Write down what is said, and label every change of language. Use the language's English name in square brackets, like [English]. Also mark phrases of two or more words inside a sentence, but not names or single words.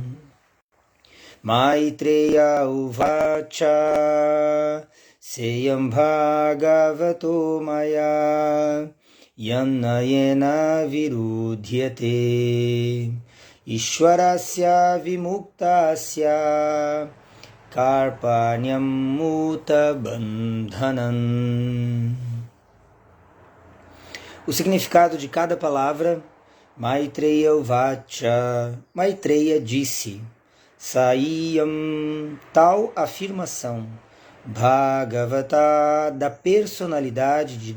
[Sanskrit] मैत्रेय उवाच सेयं भगवतो माया यन्नयेन विरुध्यते ईश्वरस्य विमुक्तस्य कार्पण्यम् मुत बन्धनम्. [Portuguese] O significado de cada palavra. [Sanskrit] मैत्रेय उवाच, [Portuguese] Maitreya disse, Saiyam, tal afirmação, Bhagavata, da personalidade de